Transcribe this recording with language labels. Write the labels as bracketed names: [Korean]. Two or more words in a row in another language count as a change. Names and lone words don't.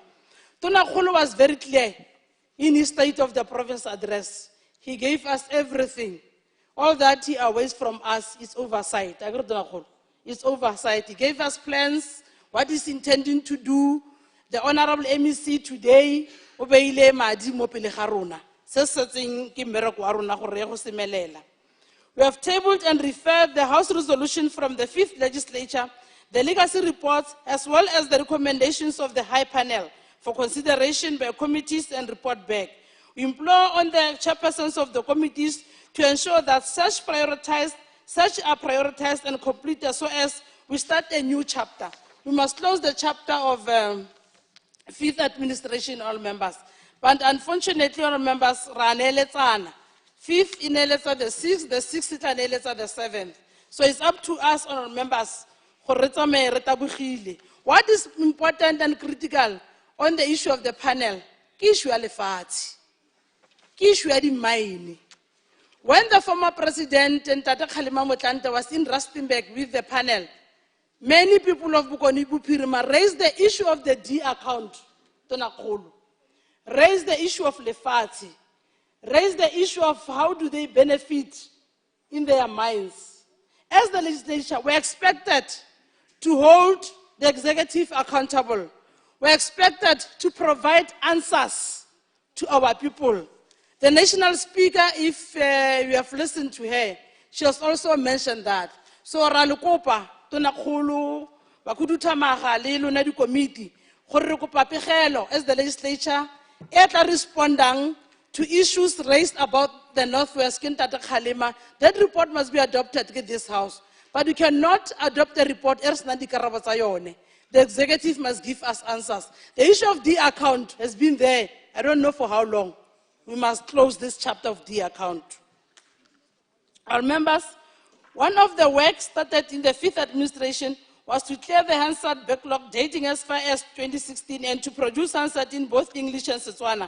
[English] Tonakolo was very clear in his State of the Province address. He gave us everything. All that he awaits from us is oversight. It's oversight. He gave us plans, what he's intending to do. The Honorable MEC today, [Tswana] obeile madi mo pele ga rona. Se setseng ke mmereko wa rona gore go semelela. [English] We have tabled and referred the House resolution from the 5th legislature, the legacy reports, as well as the recommendations of the High Panel for consideration by committees and report back. We implore on the chairpersons of the committees to ensure that such are prioritized and completed so as we start a new chapter. We must close the chapter of 5th administration, all members. But unfortunately, all members, 5th inaletsa the 6th, the 6th inaletsa the 7th. So it's up to us, honorable members, [Tswana] gore re tsamaye re tabogile. [English] What is important and critical on the issue of the panel? [Tswana] Ke issue ya lefatshe. Ke issue ya di-mine. [English] When the former president, Ntate Kgalema Motlanthe, was in Rustenburg with the panel, many people of Bokoni Bophirima raised the issue of the D account, Tonakgolo, raised the issue of lefatshe, raised the issue of how do they benefit in their mines. As the legislature, we're expected to hold the executive accountable. We're expected to provide answers to our people. The national speaker, if you have listened to her, she has also mentioned that. So, [Tswana] Ralukopa, Tonakgolo, Bakudutamaga, le lona di committee, gore re kopa pegelo [English] as the legislature, [Tswana] e tla respondang [English] to issues raised about the Northwest, Ntate Kgalema. That report must be adopted in this house. But we cannot adopt a report. The executive must give us answers. The issue of the account has been there, I don't know for how long. We must close this chapter of the account. Our members, one of the works started in the 5th administration was to clear the Hansard backlog dating as far as 2016 and to produce Hansard in both English and Setswana.